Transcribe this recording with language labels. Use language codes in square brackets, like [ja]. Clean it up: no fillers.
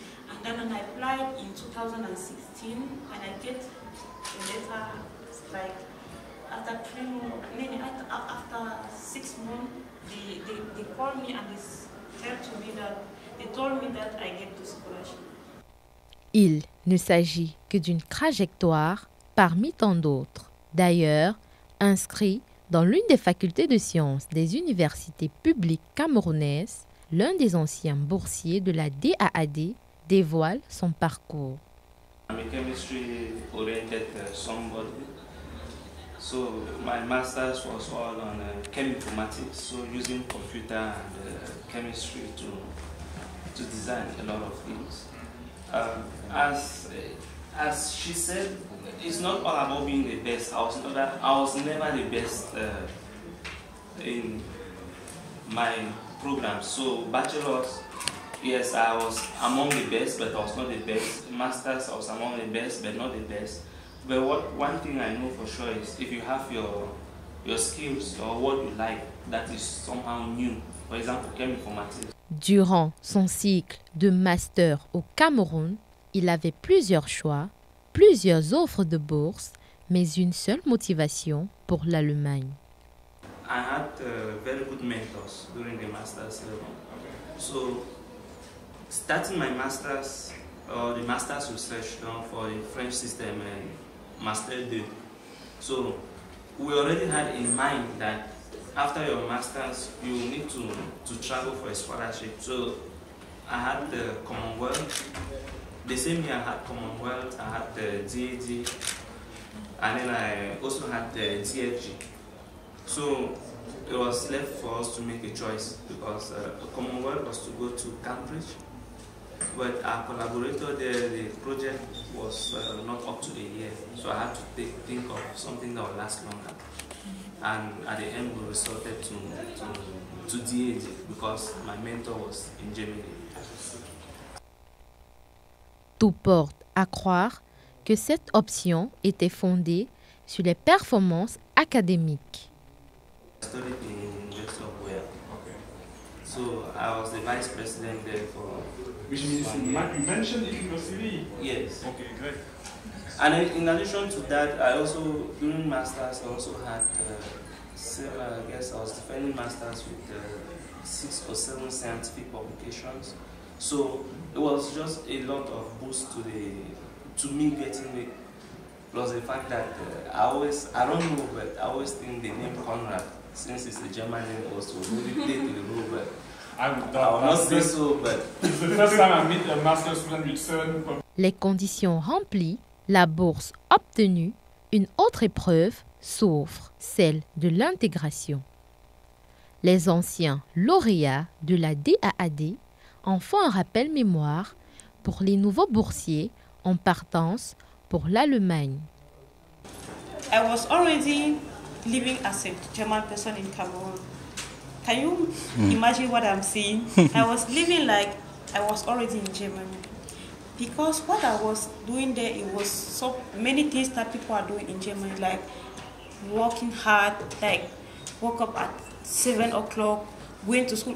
[en] And then I applied in 2016, and I get a letter like after 3 months, after 6 months, they called me and they told me that I get the scholarship. [fr] Il ne s'agit que d'une trajectoire parmi tant d'autres. D'ailleurs, inscrit dans l'une des facultés de sciences des universités publiques camerounaises, l'un des anciens boursiers de la DAAD dévoile son parcours. [en] I'm a chemistry-oriented somebody. So my master's was all on cheminformatics, so using computer and chemistry to design a lot of things. As she said, it's not all about being the best. I was never the best in my program. So bachelor's, yes, I was among the best, but I was not the best. Master's, I was among the best, but not the best. But one thing I know for sure is if you have your skills or what you like that is somehow new, for example, cheminformatics. [fr] Durant son cycle de master au Cameroun, il avait plusieurs choix, plusieurs offres de bourse, mais une seule motivation pour l'Allemagne. [en] I had very good mentors during the master's level. So, starting my master's, the master's research done for the French system and Master 2. So, we already had in mind that after your master's, you need to travel for a scholarship. So, I had the Commonwealth. The same year I had Commonwealth, I had the DAD, and then I also had the TFG. So it was left for us to make a choice because the Commonwealth was to go to Cambridge, but our collaborator there, the project was not up to a year, so I had to think of something that would last longer. And at the end we resorted to DAD because my mentor was in Germany. [fr] Tout porte à croire que cette option était fondée sur les performances académiques. [en] I studied in University of Wales. Okay. So I was the vice president there for. Which means you mentioned university. Yes. Okay, great. And in addition to that, I also during masters I also had several. I guess I was defending masters with 6 or 7 scientific publications. So it was just a lot of boost to me getting it. Plus the fact that I don't know, but I always think the name Conrad, since it's a German name, also really play to the role. But I will not say so. But it's the first time I meet a master student with certain. [fr] Les conditions remplies, la bourse obtenue, une autre épreuve s'offre, celle de l'intégration. Les anciens lauréats de la DAAD en font un rappel mémoire pour les nouveaux boursiers en partance pour l'Allemagne. [en] I was already living as a German person in Cameroon. Can you imagine what I'm saying? I was living like I was already in Germany. Because what I was doing there, it was so many things that people are doing in Germany, like working hard, like woke up at 7 o'clock, going to school.